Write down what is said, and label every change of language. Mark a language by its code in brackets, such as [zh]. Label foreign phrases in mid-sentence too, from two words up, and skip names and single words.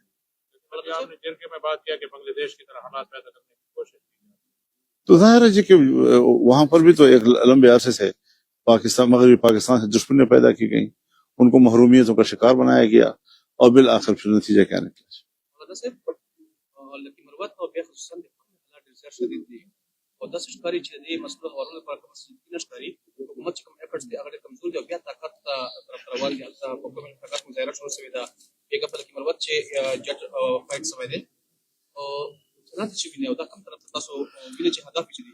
[ur] بلکہ آپ نے جن کے میں بات کیا کہ بنگلہ دیش کی طرح حالات پیدا کرنے کی کوشش کی, تو ظاہر ہے جی کہ وہاں پر بھی تو ایک لمبے عرصے سے مغربی پاکستان سے دشمنی پیدا کی گئی، ان کو محرومیتوں کا شکار بنایا گیا اور بالآخر پھر نتیجہ کیا نکلا. [ps] او داسې ښکاري چې د دې مسلو هوارولو لپاره کوم څه نه ښکاري. حکومت چې کوم ایفرټس دي هغه کمزوري دي او بیا طاقت طرف ته روان دي. هلته په کوم طاقت مظاهره شروع شوې ده بیګا په کې مروت چې جج فایټ شوی دی او څنګه چې ویني او دا کوم طرف ته تاسو ویني چې هدف چې دی